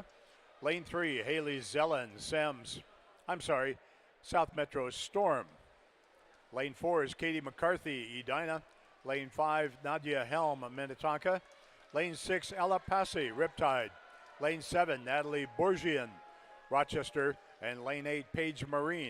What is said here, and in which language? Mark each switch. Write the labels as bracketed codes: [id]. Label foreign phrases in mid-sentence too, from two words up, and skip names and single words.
[en] Lane 3, Haley Zellen, South Metro Storm. Lane 4 is Katie McCarthy, Edina. Lane 5, Nadia Helm, Minnetonka. Lane 6, Ella Passy, Riptide. Lane 7, Natalie Bourgian, Rochester. And lane 8, Paige Marine.